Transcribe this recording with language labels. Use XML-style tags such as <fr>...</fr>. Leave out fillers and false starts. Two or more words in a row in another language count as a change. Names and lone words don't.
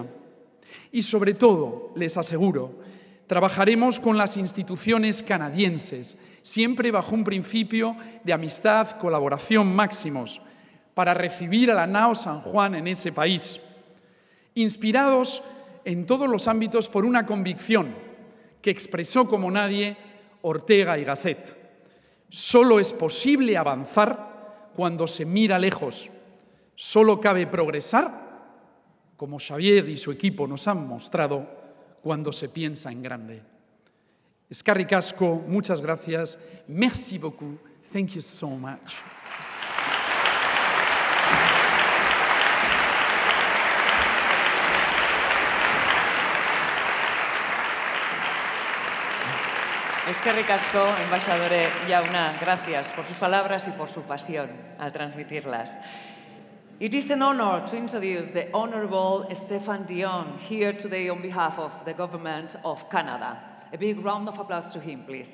<es>Y sobre todo, les aseguro, trabajaremos con las instituciones canadienses, siempre bajo un principio de amistad, colaboración máximos, para recibir a la nao San Juan en ese país, inspirados en todos los ámbitos por una convicción que expresó como nadie Ortega y Gasset. Solo es posible avanzar cuando se mira lejos. Solo cabe progresar, como Xavier y su equipo nos han mostrado, cuando se piensa en grande.</es> <eu>Eskerrik asko,</eu> <es>muchas gracias.</es> <fr>Merci beaucoup.</fr> <en>Thank you so much.</en> <eu>Eskerrik asko, embajadore Jauna,</eu> <es>gracias por sus palabras y por su pasión al transmitirlas.</es> <en>It is an honor to introduce the Honorable Stéphane Dion here today on behalf of the Government of Canada. A big round of applause to him, please.</en>